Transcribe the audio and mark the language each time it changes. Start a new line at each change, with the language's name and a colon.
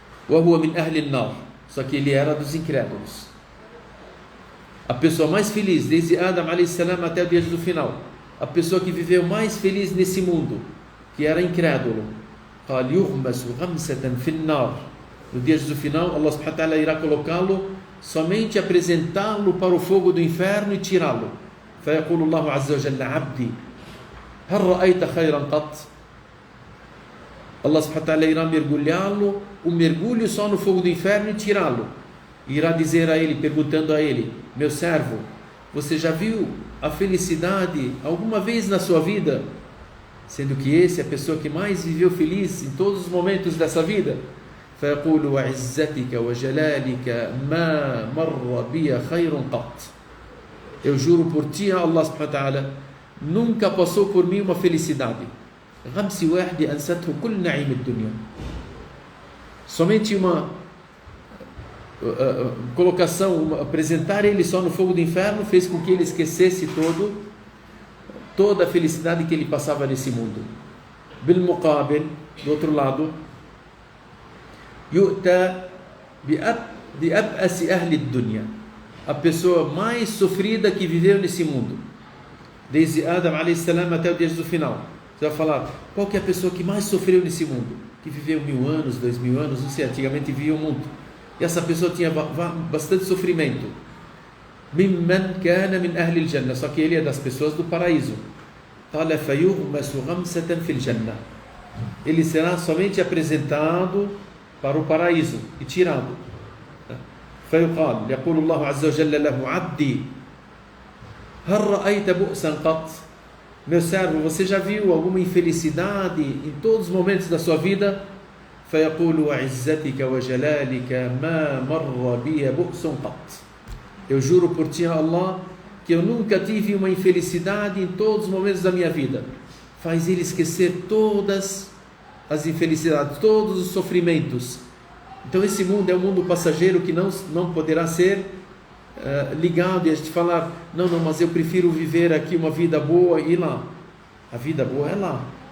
Arabic: وهو من أهل النار,
Portuguese: só que ele era dos incrédulos. A pessoa mais feliz desde Adam a.s. até o dia do final, a pessoa que viveu mais feliz nesse mundo, que era incrédulo.
Arabic: قال يغمس غمسة في النار,
Portuguese: no dia do final Allah subhanahu wa ta'ala irá colocá-lo, somente apresentá-lo para o fogo do inferno e tirá-lo.
Arabic: فيقول الله عز وجل عبدي هل رأيت خيرا قط.
Portuguese: Allah subhanahu wa ta'ala irá mergulhá-lo, um mergulho só no fogo do inferno e tirá-lo. Irá dizer a ele, perguntando a ele: meu servo, você já viu a felicidade alguma vez na sua vida? Sendo que esse é a pessoa que mais viveu feliz em todos os momentos dessa vida.
Arabic: فيقول وعزتك وجلالك ما مر بي خير قط.
Portuguese: Eu juro por ti, Allah subhanahu wa ta'ala, nunca passou por mim uma felicidade.
Arabic: غمس واحد أنسته كل نعيم الدنيا.
Portuguese: Somente uma colocação, apresentar ele só no fogo do inferno fez com que ele esquecesse toda a felicidade que ele passava nesse mundo.
Arabic: بالمقابل,
Portuguese: do outro lado,
Arabic: يؤتى بأبأس أهل الدنيا,
Portuguese: a pessoa mais sofrida que viveu nesse mundo, desde Adam a.s. até o dia do final. Você vai falar, qual que é a pessoa que mais sofreu nesse mundo? Que viveu 1000 anos, 2000 anos, não sei, antigamente viviam muito. E essa pessoa tinha bastante sofrimento.
Arabic: ممن كان من أهل الجنة,
Portuguese: só que ele é das pessoas do paraíso.
Arabic: قال فيغمس غمسة في الجنة,
Portuguese: ele será somente apresentado para o paraíso e tirado.
Arabic: فيقال يقول الله عز وجل له عبدي هل رأيت بؤسا قط.
Portuguese: Meu servo, você já viu alguma infelicidade em todos os momentos da sua vida?
Arabic: فيقول وعزتك وجلالك ما مر بي بؤس قط.
Portuguese: Eu juro por ti, Allah, que eu nunca tive uma infelicidade em todos os momentos da minha vida. Faz ele esquecer todas as infelicidades, todos os sofrimentos. Então esse mundo é um mundo passageiro que não poderá ser ligado e a gente falar, não, mas eu prefiro viver aqui uma vida boa e lá. A vida boa é lá.